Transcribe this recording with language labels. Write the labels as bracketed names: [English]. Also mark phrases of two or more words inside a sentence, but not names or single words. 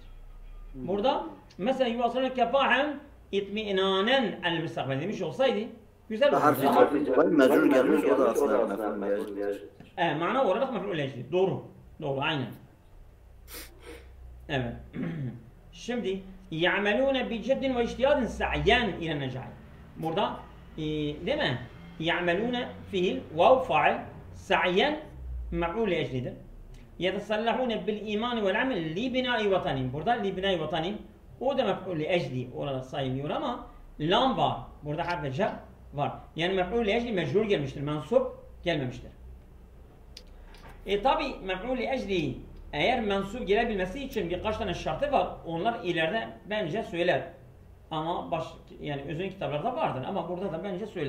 [Turkish] Burada mesela [Arabic] يواصلون كفاحهم اطمئنانا المستقبل [Turkish] demiş olsaydı güzel olur. Harfi mecrur gelmiş o da aslında mef'ul li eclidir. Mana olarak mef'ul li eclidir. Doğru. Doğru aynen. Evet. [Arabic] Şimdi يعملون بجد واجتهاد سعيا إلى النجاح. [Turkish] Burada değil mi? يعملون fiil vav fail [Arabic] سعيا مفعول لأجل [Turkish] idir. [Arabic] يتسلحون بالإيمان والعمل لبناء وطنهم. [Turkish] Burada [Arabic] لبناء وطنهم [Turkish] o da mef'ul لأجli olarak sayılıyor ama lam var. Burada harf cer var. Yani mef'ul لأجli mecrur gelmiştir. Mensup gelmemiştir. Tabi mef'ul لأجli eğer mensup gelebilmesi için birkaç tane şartı var. Onlar ileride bence söyler. Ama yani özün kitaplarda vardır ama burada da bence söyler.